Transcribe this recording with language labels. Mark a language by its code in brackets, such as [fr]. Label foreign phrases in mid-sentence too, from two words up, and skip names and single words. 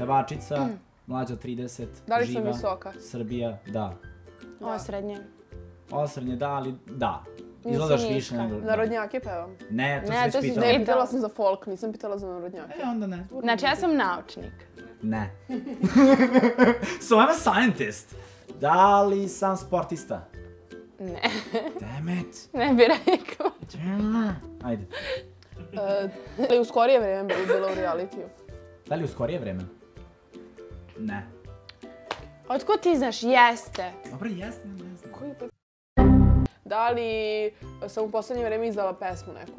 [sr] Pevačica, mlađa od 30, Da li sam živa, visoka? Srbija, da. Osrednje. Osrednje da, ali da. Nisi Izgledaš niska. više nego... Narodnjake pevam. Ne, to Ne, si to već si pitala. već- Ne, pitala sam za folk, nisam pitala za narodnjake. Onda ne. Znači, ja sam naučnik. Ne. [en] So I'm a scientist. [sr] Da li sam sportista? Ne. [en] Damn it. [sr] Ne bi rekao. Ajde. Da li u skorije vreme bila u realitiju? Da li u skorije vreme? Ne. Otkud ti znaš? Jeste. Dobro, jeste, ne znam. Koji pa... Da li sam u poslednje vreme izdala pesmu neku?